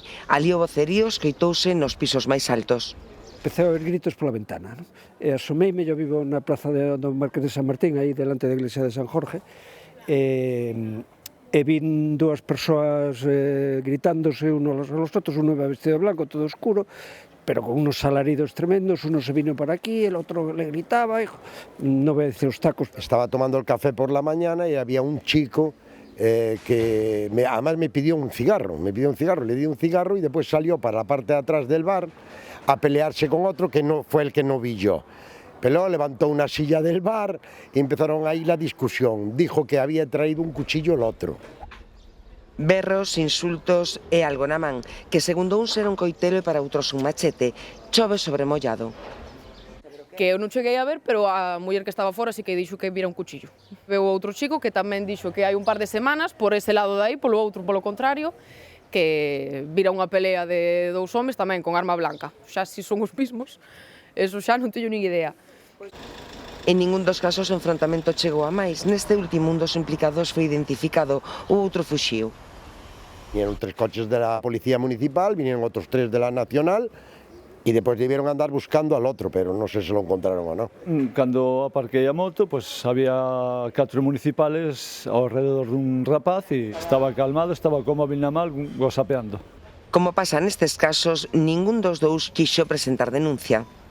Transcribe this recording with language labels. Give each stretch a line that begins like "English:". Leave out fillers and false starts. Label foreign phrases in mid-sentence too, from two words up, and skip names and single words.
Galician: Ali o vocerío escoitouse nos pisos máis altos. Empecé a oír gritos pola ventana, non? E asomeime, eu vivo na praza do Marqués de San Martín, aí delante da iglesia de San Jorge, e vin dúas persoas gritándose unos aos outros,
Spanish: uno iba vestido de blanco, todo oscuro, pero con unos alaridos tremendos, uno se vino para aquí, el otro le gritaba, no voy a decir los tacos. Estaba tomando el café por la mañana y había un chico que además me pidió un cigarro, le di un cigarro y después salió para la parte de atrás del bar a pelearse con otro que no fue el que no vi yo. Pero levantó una silla del bar y empezaron ahí la discusión. Dijo que había traído un cuchillo el otro.
Galician: Berros, insultos e algo na man, que segundo uns era un coitelo e para outros un machete. Chove sobre mollado. Que eu non cheguei a ver, pero a muller que estaba fora sí que dixo que vira un cuchillo. Veu outro chico que tamén dixo que hai un par de semanas, por ese lado de aí, polo outro, polo contrario, que vira unha pelea de dous homes tamén con arma blanca. Xa si son os mismos, eso xa non teño nin idea. En ningún dos casos o enfrontamento chegou a máis. Neste último, un dos implicados foi identificado, o outro fuxiu.
Spanish: Vinieron 3 coches de la policía municipal, vinieron otros 3 de la nacional y después debieron andar buscando al otro, pero no sé si lo encontraron o no.
Galician: Cando aparquei a moto, pues había 4 municipales ao redor dun rapaz e estaba calmado, estaba co móvil na man, gozapeando. Como pasa nestes casos, ningún dos dous quixo presentar denuncia.